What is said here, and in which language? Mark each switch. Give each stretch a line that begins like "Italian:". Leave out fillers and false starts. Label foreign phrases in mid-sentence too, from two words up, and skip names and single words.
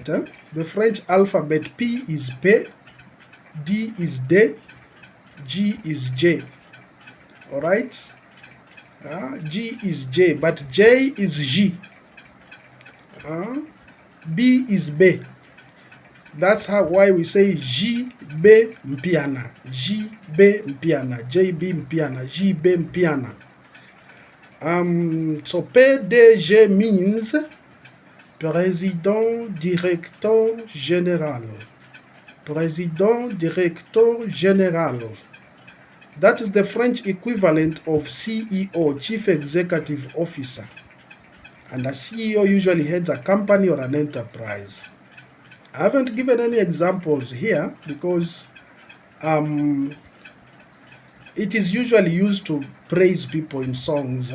English: The French alphabet, P is P, D is D, G is J. All right? G is J, but J is J. B is B. That's why we say J B mpiana, J B mpiana, J B mpiana, J B mpiana.
French: So PDG means Président Directeur Général. Président Directeur Général.
English: That is the French equivalent of CEO, Chief Executive Officer. And a CEO usually heads a company or an enterprise. I haven't given any examples here because it is usually used to praise people in songs.